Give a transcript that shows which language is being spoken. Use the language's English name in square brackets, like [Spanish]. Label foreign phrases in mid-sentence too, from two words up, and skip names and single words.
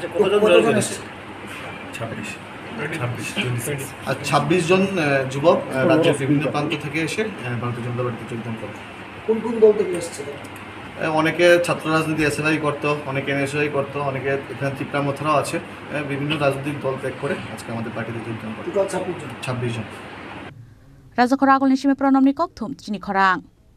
[Bangla] 26 জন যুবক রাজ্যের বিভিন্ন প্রান্ত থেকে এসে ভারতীয় জনতা পার্টিতে যোগদান করে। কোন কোন দল থেকে এসেছে? অনেকে ছাত্র রাজনীতি এসএফআই করতো, অনেকে এনএসআই করতো, অনেকে এখানে ত্রিপুরা মথুরাও আছে। বিভিন্ন রাজনৈতিক দল ত্যাগ করে আজকে আমাদের পার্টিতে যোগদান করে 26 জন। [Kok Borok] Raja Khoragol ni shime pronom ni kokthum chini khorang